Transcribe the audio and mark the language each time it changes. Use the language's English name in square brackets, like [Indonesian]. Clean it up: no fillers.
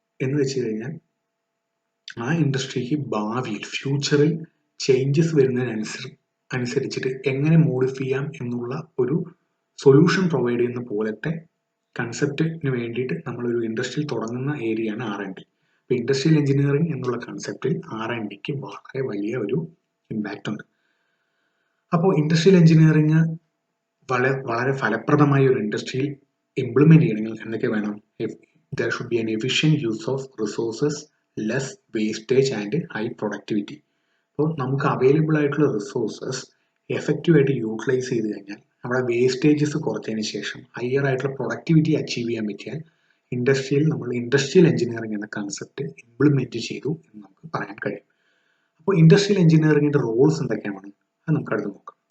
[Malayalam] എന്ന് വെച്ച് കഴിഞ്ഞാൽ ആ ഇൻഡസ്ട്രിക്ക് ഭാവിയിൽ ഫ്യൂച്ചറിൽ ചേഞ്ചസ് വരുന്നതിനനുസരിച്ചിട്ട് എങ്ങനെ മോഡിഫൈ ചെയ്യാം എന്നുള്ള ഒരു സൊല്യൂഷൻ പ്രൊവൈഡ് ചെയ്യുന്ന പോലത്തെ കൺസെപ്റ്റിന് വേണ്ടിയിട്ട് നമ്മളൊരു ഇൻഡസ്ട്രിയിൽ തുടങ്ങുന്ന ഏരിയയാണ് R&D. അപ്പോൾ ഇൻഡസ്ട്രിയൽ എഞ്ചിനീയറിംഗ് എന്നുള്ള കൺസെപ്റ്റിൽ R&Dക്ക് വളരെ വലിയ ഒരു ഇമ്പാക്റ്റ് ഉണ്ട്. അപ്പോൾ ഇൻഡസ്ട്രിയൽ എഞ്ചിനീയറിംഗ് വളരെ ഫലപ്രദമായ ഒരു ഇൻഡസ്ട്രിയിൽ ഇംപ്ലിമെന്റ് ചെയ്യണമെങ്കിൽ എന്തൊക്കെ വേണം? [English] There should be an efficient use of resources, less wastage and high productivity. [Malayalam] അപ്പോൾ നമുക്ക് അവൈലബിൾ ആയിട്ടുള്ള റിസോഴ്സസ് എഫക്റ്റീവായിട്ട് യൂട്ടിലൈസ് ചെയ്ത് കഴിഞ്ഞാൽ നമ്മുടെ വേസ്റ്റേജസ് കുറച്ചതിന് ശേഷം ഹയർ ആയിട്ടുള്ള പ്രൊഡക്ടിവിറ്റി അച്ചീവ് ചെയ്യാൻ പറ്റിയാൽ നമ്മൾ ഇൻഡസ്ട്രിയൽ എഞ്ചിനീയറിംഗ് എന്ന കൺസെപ്റ്റ് ഇംപ്ലിമെന്റ് ചെയ്തു എന്ന് നമുക്ക് പറയാൻ കഴിയും. അപ്പോൾ ഇൻഡസ്ട്രിയൽ എഞ്ചിനീയറിംഗിന്റെ റോൾസ് എന്തൊക്കെയാണ് അത് നമുക്ക് അടുത്ത് നോക്കാം.